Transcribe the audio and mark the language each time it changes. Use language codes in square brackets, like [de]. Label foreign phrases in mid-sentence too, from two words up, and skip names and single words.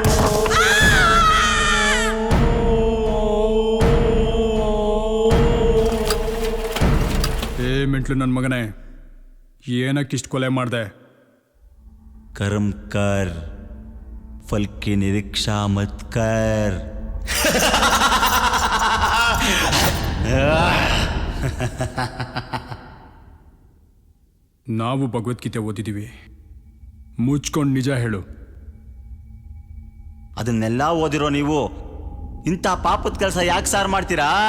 [kn] ಮೆಂಟ್ಲು ನನ್ನ ಮಗನೇ, ಏನಕ್ಕಿಷ್ಟು ಕೊಲೆ ಮಾಡಿದೆ? [hi] कर्म कर, फल की निरीक्षा मत कर. [kn] ನಾವು ಭಗವದ್ಗೀತೆ ಓದಿದ್ದೀವಿ, ಮುಚ್ಕೊಂಡು ನಿಜ ಹೇಳು. ಅದನ್ನೆಲ್ಲ ಓದಿರೋ ನೀವು ಇಂಥ ಪಾಪದ ಕೆಲಸ ಯಾಕೆ ಸಾರ್ ಮಾಡ್ತೀರಾ?